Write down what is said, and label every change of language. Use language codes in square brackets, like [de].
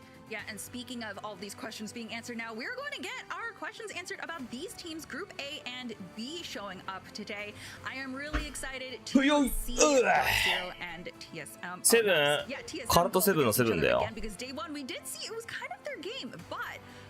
[en] Yeah, and speaking of all of these questions being answered now, we're going to get our questions answered about these teams, Group A and B, showing up today. I am really excited to see Zero and TSM. [ja] セブン、カルトセブンのセブンだよ。 [en] Because day 1 we did see it was kind of their game, but